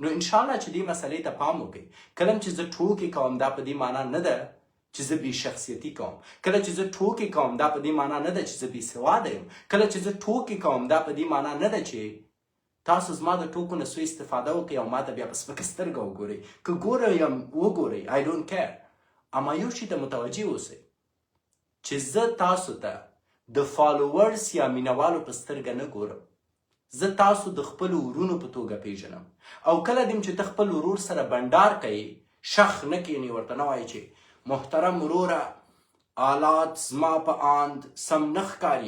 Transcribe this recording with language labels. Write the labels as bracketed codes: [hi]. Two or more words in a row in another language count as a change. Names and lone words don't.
[ps] نو انشاءالله چې دې مسلې ته پام وکړئ. کله چې زه ټوکې کوم دا په دې معنا نه ده چې زه بې شخصیتي کوم. کله چې زه ټوکې کوم دا په دې معنا نه ده چې زه بې سواده یم. کله چې زه ټوکې کوم دا په دې معنا نه ده چې تاسو زما د ټوکو نه سوء استفاده وکړئ او ما ته بیا په سپکه سترګه وګورئ. که ګوره یم وګورئ، [en] I don't care. [ps] اما یو شي ته متوجه اوسئ چې زه تاسو ته د فالوورز یا مینوالو په سترګه نه ګورم. زه تاسو د خپلو ورونو په توګه پیژنم. او کله دیم چې ته خپل ورور سره بنډار کوې، شخ نه کښېنې، ورته نه وایې چې محترم وروره آلات زما په آند سم نه ښکاري.